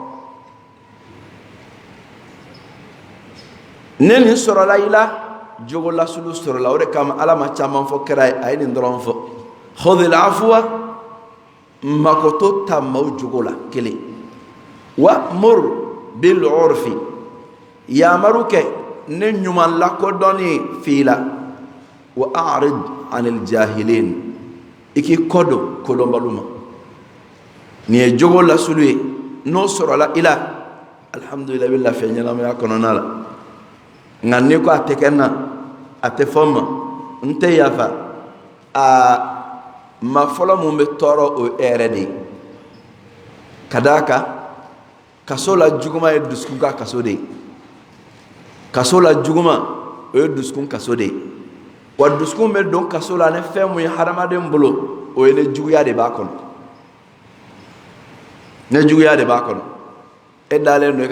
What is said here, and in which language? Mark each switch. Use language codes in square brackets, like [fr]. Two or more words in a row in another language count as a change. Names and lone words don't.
[bm] ne nin sɔrɔla i la jogo lasulu sɔrɔla o de kama ala ma caman fɔ kɛra ye a ye nin dɔrɔn fɔ [ar] خذ العفو [bm] makoto ta maaw jogo la kelen [ar] وأمر بالعرف [bm] yamaru kɛ ne ɲuman lakodɔnni f'i la [ar] وأعرض عن الجاهلين [bm] i k'i kɔ don kodɔnbaliw ma nin ye jogo lasulu ye n'o sɔrɔla i la alhamdulillah i bɛ lafiya ɲɛnamaya kɔnɔna la nka n'i ko a tɛ kɛ n na a tɛ fɔ n ma n tɛ yafa ma fɔlɔ mun bɛ tɔɔrɔ o e yɛrɛ de ye ka d'a kan kaso la juguman ye dusukun ka kaso de ye kaso la juguman o ye dusukun kaso de ye wa dusukun bɛ don kaso la ni fɛn mun ye hadamaden bolo o ye ne juguya de b'a kɔnɔ ne juguya de b'a kɔnɔ e dalen don i